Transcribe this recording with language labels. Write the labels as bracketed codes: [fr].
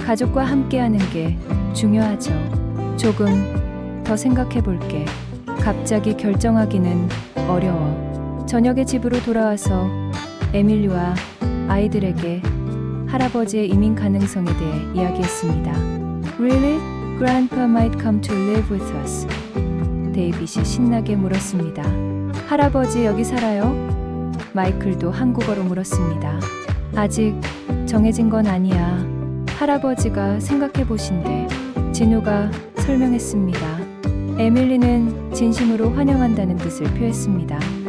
[ko] 가족과 함께하는 게 중요하죠. 조금 더 생각해 볼게. 갑자기 결정하기는 어려워. 저녁에 집으로 돌아와서 에밀리와 아이들에게 할아버지의 이민 가능성에 대해 이야기했습니다. [en] Really? Grandpa might come to live with us. [ko] 데이빗이 신나게 물었습니다. 할아버지 여기 살아요? 마이클도 한국어로 물었습니다. 아직 정해진 건 아니야. 할아버지가 생각해 보신대. 진우가 설명했습니다. 에밀리는 진심으로 환영한다는 뜻을 표했습니다.